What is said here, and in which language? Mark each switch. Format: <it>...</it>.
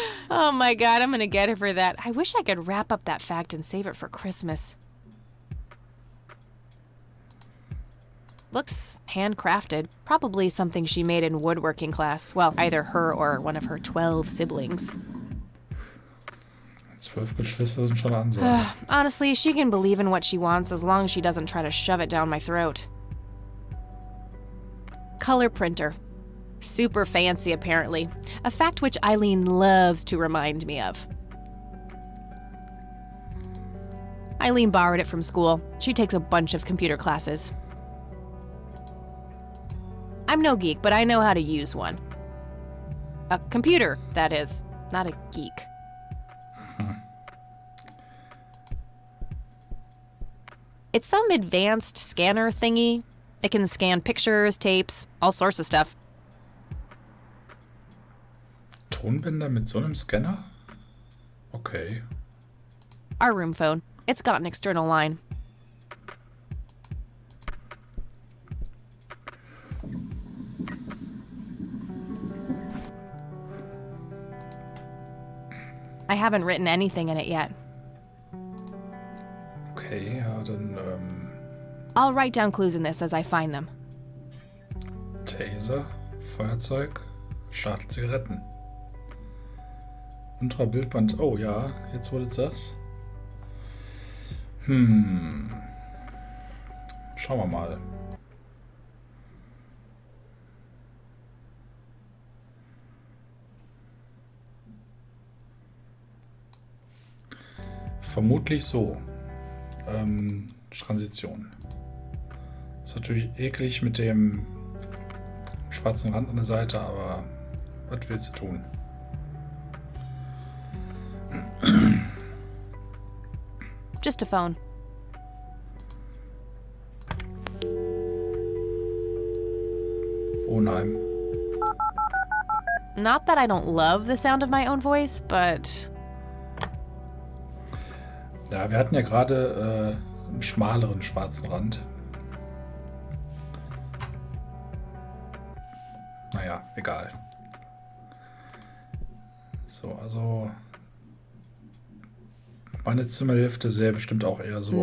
<en>Oh my God, I'm gonna get her for that. I wish I could wrap up that fact and save it for Christmas. Looks handcrafted. Probably something she made in woodworking class. Well, either her or one of her 12 siblings.</en> <de>12 Geschwister sind schon eine Ansage.</de> <en>Honestly, she can believe in what she wants as long as she doesn't try to shove it down my throat. Color printer. Super fancy, apparently. A fact which Eileen loves to remind me of. Eileen borrowed it from school. She takes a bunch of computer classes. I'm no geek, but I know how to use one. A computer, that is, not a geek. It's some advanced scanner thingy. It can scan pictures, tapes, all sorts of stuff.</en> <de>Tonbänder mit so einem Scanner?</de> <en>Okay. Our room phone. It's got an external line. haven't written anything in it yet.</en> <de>Okay, ja, dann</de> <en>I'll write down clues in this as I find them.</en> <de>Taser, Feuerzeug, Schachtel Zigaretten. Unterer Bildband. Oh ja, jetzt wurde es das. Schauen wir mal. Vermutlich so. Transition. Ist natürlich eklig mit dem schwarzen Rand an der Seite, aber was willst du tun?</de> <en>Just a phone.</en> <de>Wohnheim.</de> <en>Not that I don't love the sound of my own voice, but...</en> <de>Ja, wir hatten ja gerade einen schmaleren schwarzen Rand. Naja, egal. So, also meine Zimmerhälfte sähe bestimmt auch eher so aus</de>